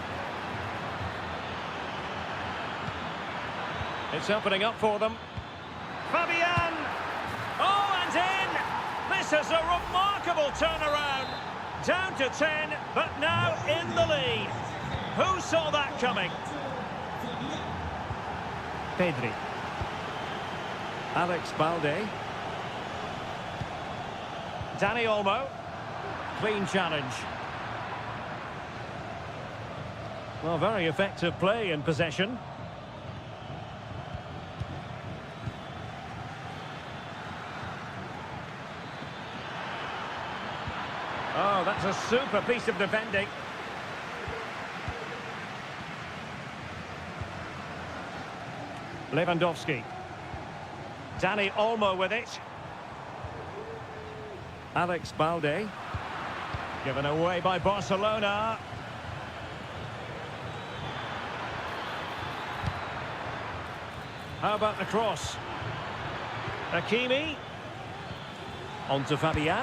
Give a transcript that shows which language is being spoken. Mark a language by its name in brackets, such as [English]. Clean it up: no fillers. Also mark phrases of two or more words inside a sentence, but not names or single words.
[English] It's opening up for them. Fabian! Oh, and in! This is a remarkable turnaround. Down to 10, but now in the lead. Who saw that coming? Pedri. Alex Balde. Dani Olmo. Clean challenge. Well, very effective play in possession. Oh, that's a super piece of defending. Lewandowski. Dani Olmo with it. Alex Balde. Given away by Barcelona. How about the cross? Hakimi. On to Fabian.